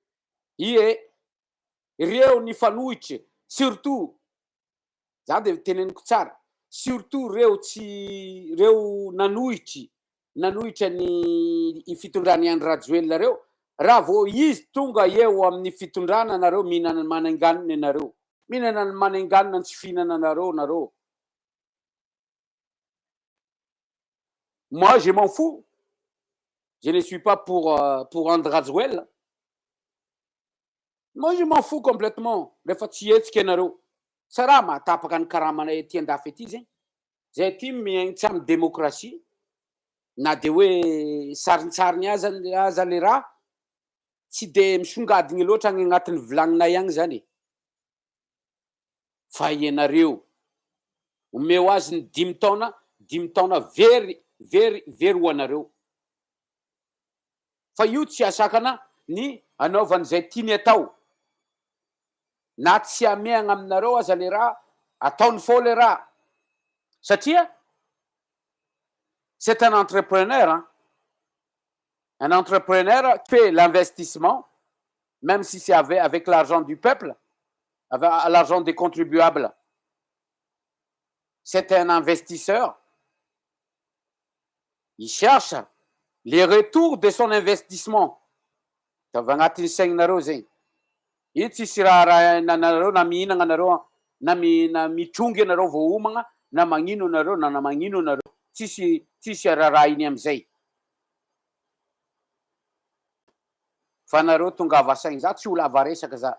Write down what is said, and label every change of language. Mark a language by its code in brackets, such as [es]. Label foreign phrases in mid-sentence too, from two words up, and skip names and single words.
[mg] Ireo nifanohitry, surtout za de teneniko tsara, surtout reo nanohitra ny fitondrany Andry Rajoelina reo, raha vao izy tonga eo amin'ny fitondrana nareo mihinana mananganina nareo. Mihinana ny mananganina ny tsy fihinana nareo. [fr] Moi, je m'en fous. Je ne suis pas pour Andry Rajoelina. Moi, je m'en fous complètement. [mg] Rehefa tsy hetsika ianareo. Sarà mahatapaka ny karamanay ety andafy ety zegny. Zay ty miaigny tsy amin'ny demokrasia. Na de hoe saritsariny aza le raha, tsy de misongadiny loatra agny agnatin'ny vilagninay agny zany. Fa ianareo omeo azy ny 5 taona very ho anareo. Fa io tsy asakana ny anaovany zay tiany atao. Na tsy ameagna aminareo aza le raha, ataony fao le raha. [fr] Satria c'est un entrepreneur, hein. Un entrepreneur fait l'investissement, même si c'est avec l'argent du peuple, avec l'argent des contribuables. C'est un investisseur. Il cherche les retours de son investissement. [mg] Tava agnatin'ny saigninareo zegny. Io tsisy raha nanareo na mihinagna anareo na mitrongy anareo vao homagna na magnino anareo na magnino anareo. Tsisy raha iny am'izay. Fa nareo tongava saigny, za tsy ho lava resaka za.